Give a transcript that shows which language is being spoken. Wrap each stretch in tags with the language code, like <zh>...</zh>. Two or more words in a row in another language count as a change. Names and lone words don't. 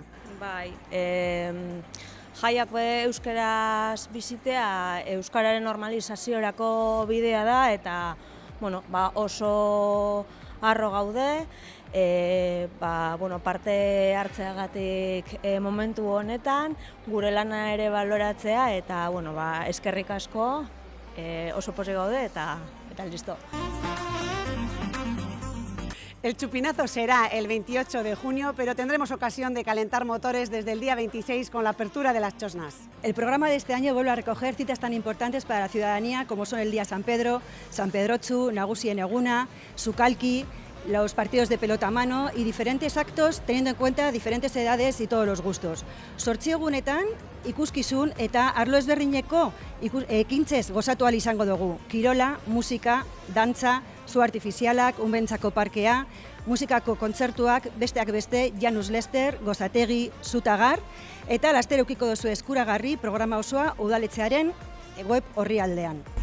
<eu>Bai, jaiak euskeraz bizitea euskararen normalizaziorako bidea da eta oso harro gaude, parte hartzeagatik momentu honetan, gure lana ere baloratzea eta eskerrik asko, oso pozik gaude eta listo.</eu> <es>El chupinazo será el 28 de junio, pero tendremos ocasión de calentar motores desde el día 26 con la apertura de las chosnas. El programa de este año vuelve a recoger citas tan importantes para la ciudadanía como son el Día San Pedro, San Pedrotxu, Nagusien Eguna, Sukalki, los partidos de pelota a mano y diferentes actos teniendo en cuenta diferentes edades y todos los gustos.</es> <eu>Zortzi egunetan ikuskizun eta arlo ezberdineko ekintzez gozatu ahal izango dugu. Kirola, musika, dantza, zu artifizialak, unbentzako parkea, musikako kontzertuak, besteak beste, Janus Lester, Gozategi, Zutagar, eta laster eukiko duzu eskuragarri programa osoa udaletxearen web orrialdean.</eu>